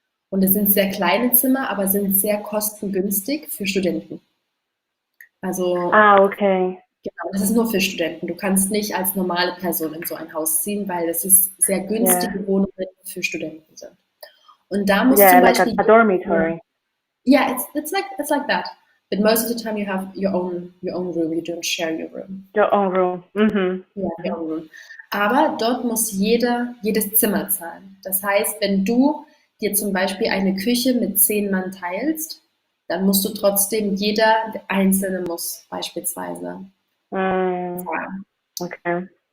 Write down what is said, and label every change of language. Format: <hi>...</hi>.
<de>Und es sind sehr kleine Zimmer, aber sind sehr kostengünstig für Studenten. Also, okay. Genau, das ist nur für Studenten. Du kannst nicht als normale Person in so ein Haus ziehen, weil es ist sehr günstige Wohnungen für Studenten sind. Und da musst du zum Beispiel...</de> <en>like a dormitory. Yeah, it's like that. But most of the time you have your own room. You don't share your room. Your own room. Ja, your own room.</en> <de>Aber dort muss jedes Zimmer zahlen. Das heißt, wenn du dir zum Beispiel eine Küche mit 10 Mann teilst, dann musst du trotzdem, jeder Einzelne muss beispielsweise zahlen. Okay.</de>